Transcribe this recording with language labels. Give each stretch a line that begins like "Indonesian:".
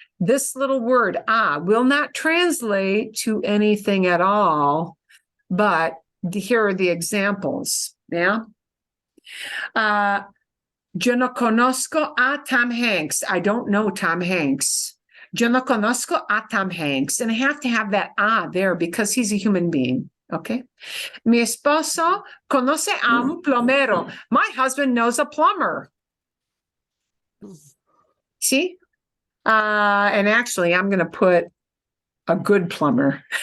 English: This little word will not translate to anything at all, but here are the examples.
Spanish: Yeah. Yo no conozco a Tom Hanks.
English: I don't know Tom Hanks.
Spanish: Yo no conozco a Tom Hanks.
English: And I have to have that there because he's a human being. Okay.
Spanish: Mi esposo conoce a un plomero.
English: My husband knows a plumber. See? And actually, I'm going to put a good plumber.